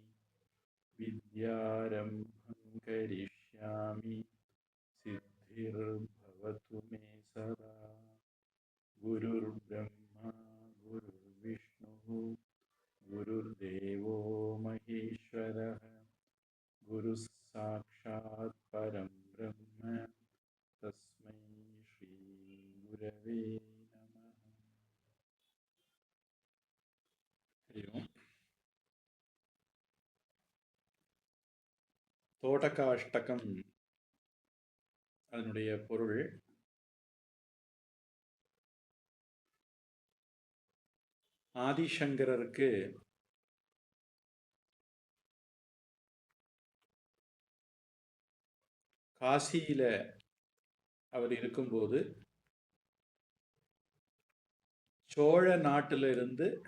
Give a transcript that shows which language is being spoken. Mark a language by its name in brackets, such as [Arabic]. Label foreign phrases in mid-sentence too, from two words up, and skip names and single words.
[Sanskrit] विद्यारम्भं करिष्यामि सिद्धिर्भवतु मे सदा गुरुर्ब्रह्मा गुरुर्विष्णुः गुरुर्देवो महेश्वरः गुरुः साक्षात् परं ब्रह्म तस्मै श्रीगुरवे नमः. हरि ओम्. [Tamil] தோடகாஷ்டகம் அதனுடைய பொருள். ஆதிசங்கரருக்கு காசியில அவர் இருக்கும்போது சோழ நாட்டிலிருந்து